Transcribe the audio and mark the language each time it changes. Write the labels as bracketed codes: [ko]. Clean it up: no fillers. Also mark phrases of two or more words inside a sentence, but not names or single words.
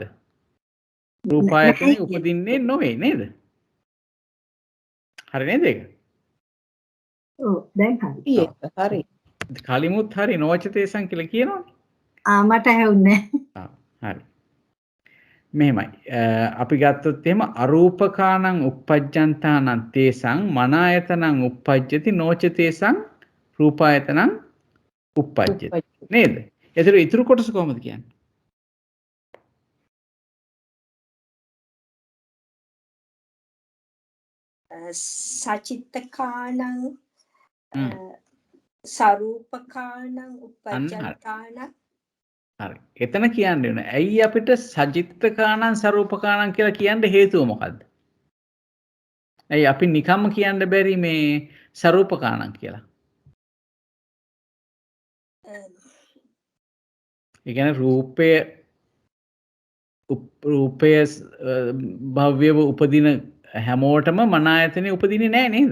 [si] රූපායතනෙ උපදින්නේ නොවේ නේද? හරි නේද ඒක? ඔව් දැන් හරි. හරි. කලිමුත් හරි [pi] නොච තේසං [si] කියලා කියනවනේ. මට ඇහුන්නේ. හරි. මෙහෙමයි. අපි ගත්තොත් එහෙම [pi] අරූපකාණං uppajjantānaං තේසං මනායතනං uppajjati නොච තේසං රූපායතනං uppajjati [si] නේද? ඒතර ඉතුරු කොටස කොහොමද කියන්නේ? [pi] සචිත්ත කාණං සරූප කාණං uppajjantānaං. [si] හරි. එතන කියන්නේ නෑ. ඇයි අපිට [pi] සජිත්ත කාණං සරූප කාණං [si] කියලා කියන්න හේතුව මොකද්ද? ඇයි අපි නිකම්ම කියන්න බැරි මේ [pi] සරූප කාණං [si] කියලා? ඒ කියන්නේ රූපය භව්‍යව උපදින හැමෝටම මනායතනෙ උපදින්නේ නෑ නේද?